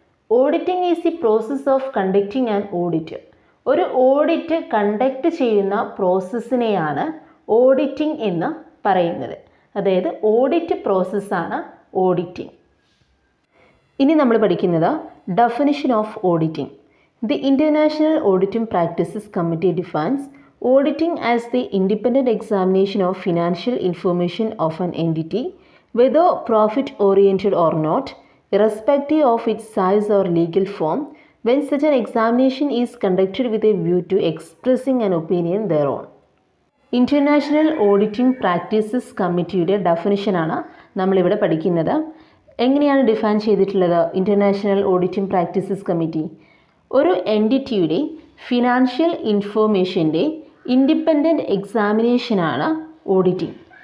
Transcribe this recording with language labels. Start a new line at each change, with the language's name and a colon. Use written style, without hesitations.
English: Auditing is the process of conducting an audit.
Malayalam: ഒരു audit conduct ചെയ്യുന്ന പ്രോസസ്സിനെയാണ് auditing എന്ന് പറയുന്നത്. അതായത് ഓഡിറ്റ് പ്രോസസ്സാണ് ഓഡിറ്റിംഗ്. ഇനി നമ്മൾ പഠിക്കുന്നത്
English: Definition of auditing. The international auditing practices committee defines auditing as the independent examination of financial information of an entity whether profit oriented or not, irrespective of its size or legal form, when such an examination is conducted with a view to expressing an opinion thereon.
Malayalam: International auditing practices കമ്മിറ്റിയുടെ ഡെഫിനിഷനാണ് നമ്മളിവിടെ പഠിക്കുന്നത്. എങ്ങനെയാണ് define ചെയ്തിട്ടുള്ളത് international auditing practices committee? ഒരു എൻറ്റിറ്റിയുടെ financial ഇൻഫർമേഷൻ്റെ independent എക്സാമിനേഷനാണ് auditing.